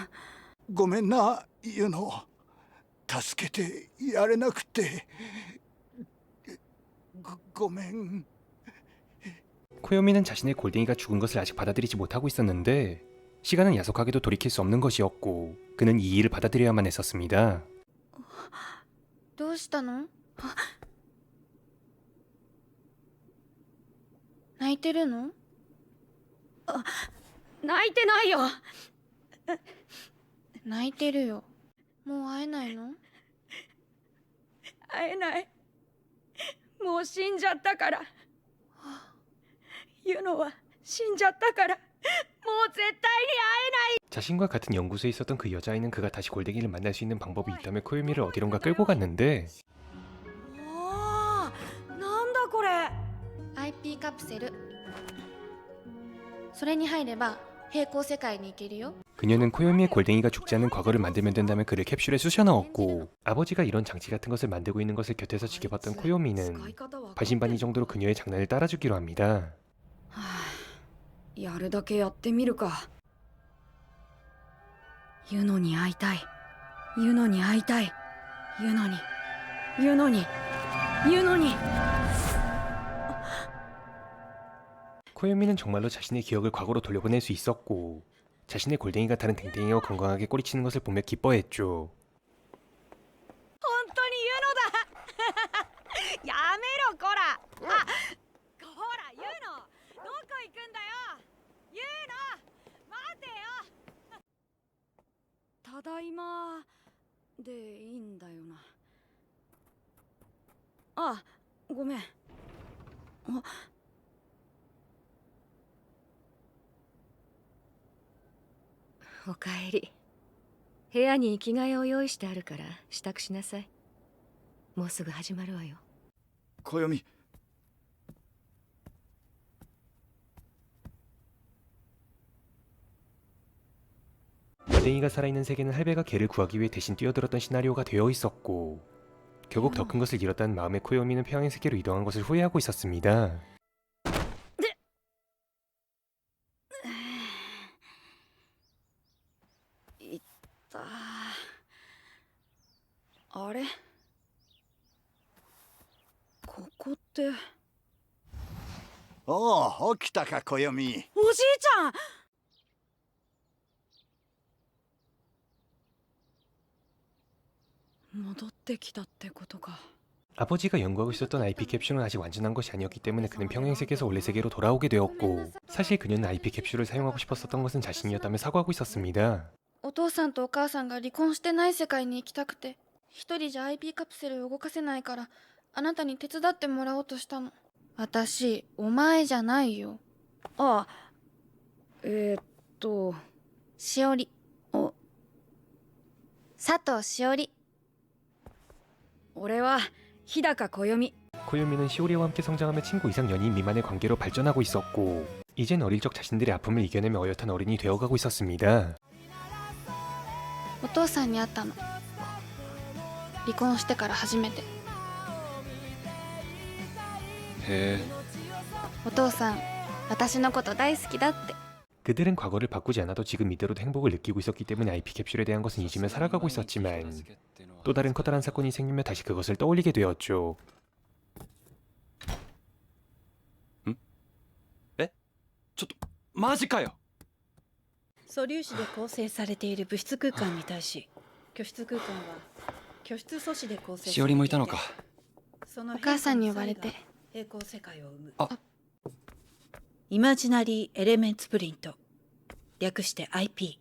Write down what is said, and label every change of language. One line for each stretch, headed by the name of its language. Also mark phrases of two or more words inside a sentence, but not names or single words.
Japanese: ごめんな、ユノ。助けてやれなくて。ごめん。
Korean: 코요미는 자신의 골댕이가 죽은 것을 아직 받아들이지 못하고 있었는데, 시간은 야속하게도 돌이킬 수 없는 것이었고 그는 이 일을 받아들여야만 했었습니다.
Japanese: どうしたの？泣いてるの？泣いてないよ。泣いてるよ。もう会えないの？会えない。もう死んじゃったから。ユノは死んじゃったから。もう絶対に会えない。
Korean: 자신과 같은 연구소에 있었던 그 여자아이는 그가 다시 골댕이를 만날 수 있는 방법이 있다며 코요미를 어디론가 끌고 갔는데,
Japanese: おー、なんだこれ。 IP カプセル。それに入れば平行世界に行けるよ。
Korean: 그녀는 코요미의 골댕이가 죽지 않는 과거를 만들면 된다며 그를 캡슐에 쑤셔 넣었고, 아버지가 이런 장치 같은 것을 만들고 있는 것을 곁에서 지켜봤던 코요미는 반신반의 정도로 그녀의 장난을 따라주기로 합니다.
Japanese: やるだけやってみるか。ユノに会いたい。ユノに会いたい。ユノに。ユノに。ユノに。
Korean: 코요미는 정말로 자신의 기억을 과거로 돌려보낼 수 있었고, 자신의 골댕이가 다른 댕댕이와 건강하게 꼬리치는 것을 보며 기뻐했죠.
Japanese: 本当にユノだ。やめろこら。あ、ほらユノ、どこ行くんだよ。ユノ、待てよ。ただいまでいいんだよな。あ、ごめん。おかえり。部屋に着替えを用意してあるから支度しなさい。もうすぐ始まるわよ。暦、
Korean: 골댕이가 살아있는 세계는 할배가 개를 구하기 위해 대신 뛰어들었던 시나리오가 되어 있었고, 결국 더 큰 것을 잃었다는 마음에 코요미는 평행 세계로 이동한 것을 후회하고 있었습니다.
Japanese: あれ、ここって。おお、起きたか、暦。おじいちゃん。戻ってきたってことか。
Korean: 아버지가 연구하고 있었던 IP 캡슐은 아직 완전한 것이 아니었기 때문에 그는 평행세계에서 원래 세계로 돌아오게 되었고, 사실 그녀는 IP 캡슐을 사용하고 싶었었던 것은 자신이었다며 사과하고 있었습니다.
Japanese: お父さんとお母さんが離婚してない世界に行きたくて、一人じゃ IP カプセルを動かせないからあなたに手伝ってもらおうとしたの。私、お前じゃないよ。あ、しおり。佐藤しおり。俺は日高暦。
Korean: 코요미는 시오리와 함께 성장하며 친구 이상 연인 미만의 관계로 발전하고 있었고, 이젠 어릴 적 자신들의 아픔을 이겨내며 어엿한 어른이 되어가고 있었습니다.
Japanese: お父さんに会ったの。離婚してから初めて。へえ。お父さん、私のこと大好きだって。
Korean: 그들은 과거를 바꾸지 않아도 지금 이대로도 행복을 느끼고 있었기 때문에 IP 캡슐에 대한 것은 잊으며 살아가고 있었지만, 또 다른 커다란 사건이 생기며 다시 그것을 떠올리게 되었죠.
Japanese: マジかよ。素粒子で構成されている物質空間に対し、居室空間は居室素子で構成されていて、しおりもいたのか。そのお母さんに呼ばれて。平行世界を生むあイマジナリーエレメンツプリント、略して IP。